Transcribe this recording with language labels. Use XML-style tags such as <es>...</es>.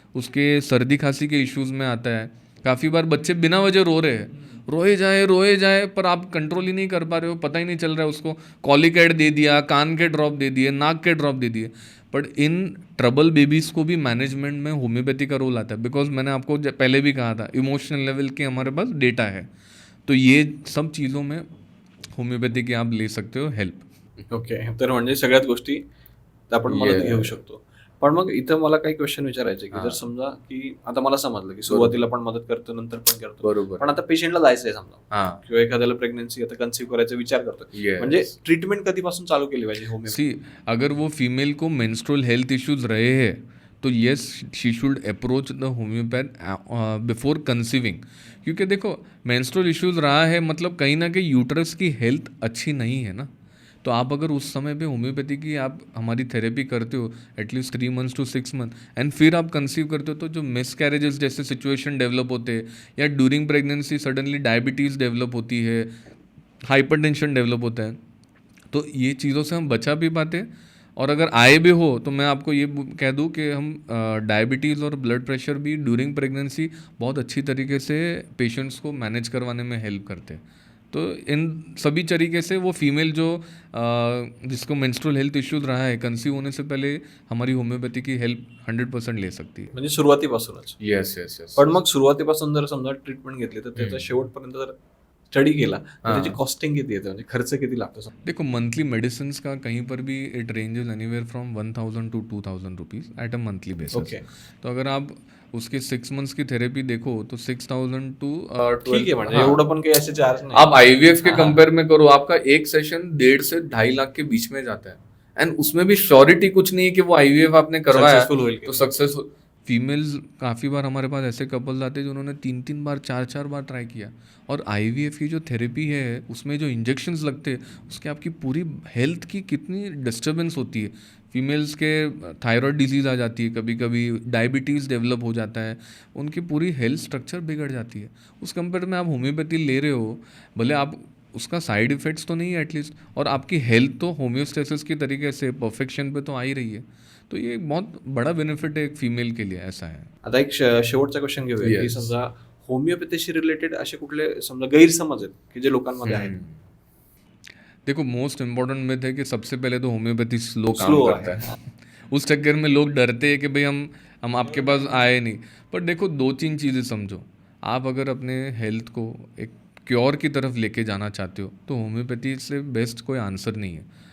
<hi>उसके सर्दी खांसी के इश्यूज़ में आता है। काफ़ी बार बच्चे बिना वजह रो रहे हैं, रोए जाए पर आप कंट्रोल ही नहीं कर पा रहे हो, पता ही नहीं चल रहा है, उसको कॉलिकैड दे दिया, कान के ड्रॉप दे दिए, नाक के ड्रॉप दे दिए। बट इन ट्रबल बेबीज़ को भी मैनेजमेंट में होम्योपैथी का रोल आता है, बिकॉज मैंने आपको पहले भी कहा था इमोशनल लेवल के हमारे पास डेटा है। तो ये सब चीज़ों में होम्योपैथी की आप ले सकते हो हेल्प।</hi> <mr>ओके, तर म्हणजे सगळ्याच गोष्टी आपण मदत घेऊ शकतो. पण मग इथं मला काही क्वेश्चन विचारायचे की जर समजा की आता मला समजलं की सुरुवातीला पण मदत करतो, नंतर पण करतो, बरोबर, पण आता पेशंटला जायचंय समजा हाँ किंवा एखाद्याला प्रेग्नन्सी आता कन्सीव्ह करायचा विचार करतो, म्हणजे ट्रीटमेंट कधीपासून चालू केली पाहिजे होमिओपॅथी?</mr> <hi>सी, अगर वो फीमेल को मेंस्ट्रुअल हेल्थ इश्यूज रहे हैं तो</hi> <en>yes she should approach the homeopath before conceiving,</en> <hi>क्योंकि देखो मेंस्ट्रुअल इश्यूज रहा है मतलब कहीं ना कहीं यूट्रस की हेल्थ अच्छी नहीं है ना। तो आप अगर उस समय पे होम्योपैथी की आप हमारी थेरेपी करते हो at least 3 months to 6 months and फिर आप कंसीव करते हो, तो जो मिसकैरेजेस जैसे सिचुएशन डेवलप होते हैं, या during pregnancy suddenly diabetes develop होती है, हाइपरटेंशन डेवलप होता है, तो ये चीज़ों से हम बचा भी पाते हैं। और अगर आए भी हो तो मैं आपको ये कह दूं कि हम डायबिटीज़ और ब्लड प्रेशर भी ड्यूरिंग प्रेगनेंसी बहुत अच्छी तरीके से पेशेंट्स को मैनेज करवाने में हेल्प करते हैं। तो इन सभी तरीके से वो फीमेल जो जिसको मेंस्ट्रुअल हेल्थ इश्यूज रहा है कंसीव होने से पहले हमारी होम्योपैथी की हेल्प 100% ले सकती है।</hi> <mr>म्हणजे सुरुवातीपासूनच?</mr> <en>Yes yes yes.</en> <mr>पण मग सुरुवातीपासून जर समजा ट्रीटमेंट घेतली तर त्याचा शेवटपर्यंत जर स्टडी केला तर हाँ. त्याची कॉस्टिंग किती येते, म्हणजे खर्च किती लागतो?</mr> <hi>देखो मंथली मेडिसिन का कहीं पर भी</hi> <en>It ranges anywhere from 1000 to 2000 rupees at a monthly basis. Okay,</en> <hi>तो अगर आप उसके 6 मंथ्स की थेरेपी देखो तो 6000 to</hi> <mr>ठीक आहे, म्हणजे हाँ. एवढं पण काही असे चार्ज नाही.</mr> <hi>आप आईवीएफ के हाँ. कंपेयर में करो, आपका एक सेशन 1.5 से 2.5 लाख के बीच में जाता है, एंड उसमें भी श्योरिटी कुछ नहीं है कि वो आईवीएफ आपने करवाया</hi> <mr>सक्सेसफुल होईल</mr> <hi>तो सक्सेसफुल. फीमेल्स काफ़ी बार हमारे पास ऐसे कपल्स आते हैं जिन्होंने 3-3 बार 4-4 बार ट्राई किया, और आईवीएफ की जो थेरेपी है उसमें जो इंजेक्शंस लगते हैं उसके आपकी पूरी हेल्थ की कितनी डिस्टर्बेंस होती है. फीमेल्स के थायराइड डिजीज़ आ जाती है, कभी कभी डायबिटीज़ डेवलप हो जाता है, उनकी पूरी हेल्थ स्ट्रक्चर बिगड़ जाती है. उस कंपेयर में आप होम्योपैथी ले रहे हो, भले आप उसका साइड इफ़ेक्ट्स तो नहीं है एटलीस्ट, और आपकी हेल्थ तो होम्योस्टेसिस की तरीके से परफेक्शन पे तो आ ही रही है. तो ये एक बहुत बड़ा बेनिफिट है एक फीमेल के लिए, ऐसा है.</hi> <mr>आता एक शेवटचा क्वेश्चन घेऊया की</mr> <en>Yes.</en> <mr>समजा होमिओपॅथीशी रिलेटेड असे कुठले समजा गैरसमज आहेत की जे लोकांमध्ये आहेत?</mr> <hi>देखो मोस्ट इम्पोर्टेंट मिथ है कि सबसे पहले तो होम्योपैथी स्लो काम</hi> <en>Slow</en> <hi>करता है. उस चक्कर में लोग डरते हैं कि भाई हम आपके पास आए नहीं. पर देखो 2-3 चीज़ें समझो. आप अगर अपने हेल्थ को एक क्योर की तरफ लेके जाना चाहते हो तो होम्योपैथी से बेस्ट कोई आंसर नहीं है.</hi>